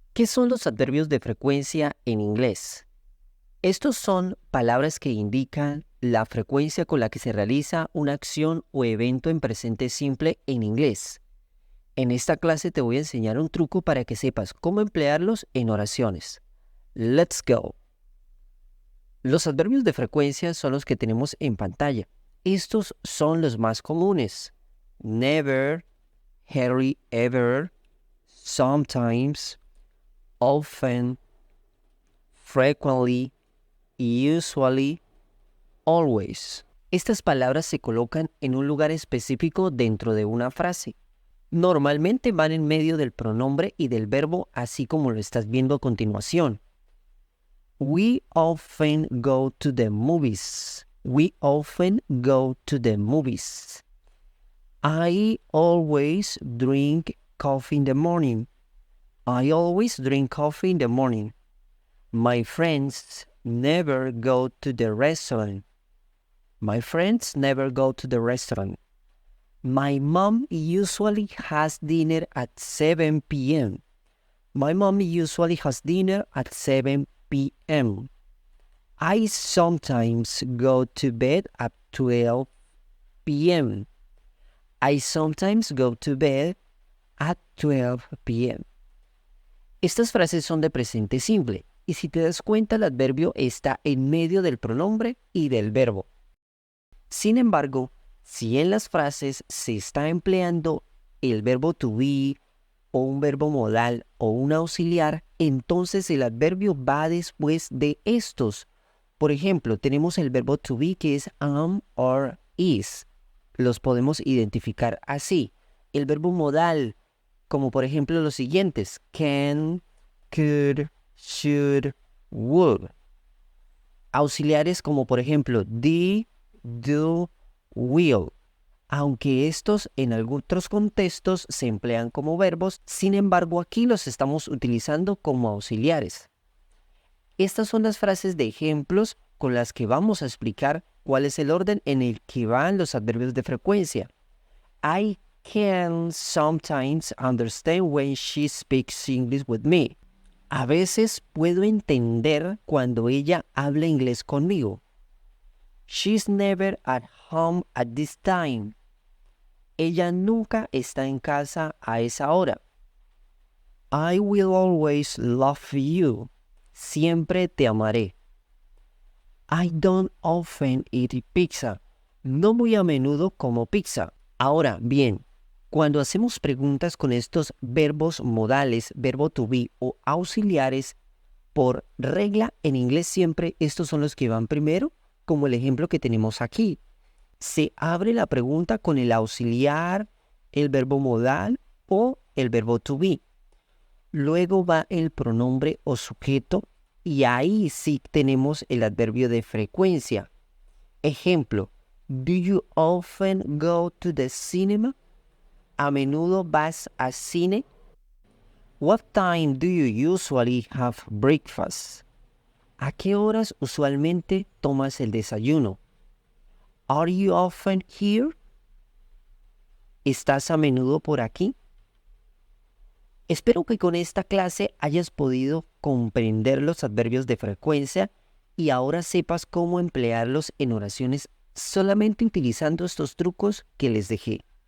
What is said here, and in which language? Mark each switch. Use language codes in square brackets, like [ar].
[es] ¿Qué son los adverbios de frecuencia en inglés? Estos son palabras que indican la frecuencia con la que se realiza una acción o evento en presente simple en inglés. En esta clase te voy a enseñar un truco para que sepas cómo emplearlos en oraciones. [en] Let's go. [es] Los adverbios de frecuencia son los que tenemos en pantalla. Estos son los más comunes. [en] Never, hardly ever, sometimes, often, frequently, usually, always. [es] Estas palabras se colocan en un lugar específico dentro de una frase. Normalmente van en medio del pronombre y del verbo, así como lo estás viendo a continuación. [en] We often go to the movies. We often go to the movies. I always drink coffee in the morning. I always drink coffee in the morning. My friends never go to the restaurant. My friends never go to the restaurant. My mom usually has dinner at 7 p.m. My mom usually has dinner at 7 p.m. I sometimes go to bed at 12 p.m. I sometimes go to bed at 12 p.m. [es] Estas frases son de presente simple, y si te das cuenta el adverbio está en medio del pronombre y del verbo. Sin embargo, si en las frases se está empleando el verbo to be, o un verbo modal, o un auxiliar, entonces el adverbio va después de estos. Por ejemplo, tenemos el verbo to be que es am or is. Los podemos identificar así. El verbo modal, como por ejemplo los siguientes: can, could, should, would. Auxiliares como por ejemplo the, do, will. Aunque estos en otros contextos se emplean como verbos, sin embargo aquí los estamos utilizando como auxiliares. Estas son las frases de ejemplos con las que vamos a explicar cuál es el orden en el que van los adverbios de frecuencia. [en] I can sometimes understand when she speaks English with me. [es] A veces puedo entender cuando ella habla inglés conmigo. [en] She's never at home at this time. [es] Ella nunca está en casa a esa hora. [en] I will always love you. [es] Siempre te amaré. [en] I don't often eat pizza. [es] No muy a menudo como pizza. Ahora bien, cuando hacemos preguntas con estos verbos modales, verbo to be o auxiliares, por regla en inglés siempre estos son los que van primero, como el ejemplo que tenemos aquí. Se abre la pregunta con el auxiliar, el verbo modal o el verbo to be. Luego va el pronombre o sujeto y ahí sí tenemos el adverbio de frecuencia. Ejemplo, [en] do you often go to the cinema? [es] ¿A menudo vas al cine? [en] What time do you usually have breakfast? [es] ¿A qué horas usualmente tomas el desayuno? [en] Are you often here? [es] ¿Estás a menudo por aquí? Espero que con esta clase hayas podido comprender los adverbios de frecuencia y ahora sepas cómo emplearlos en oraciones solamente utilizando estos trucos que les dejé.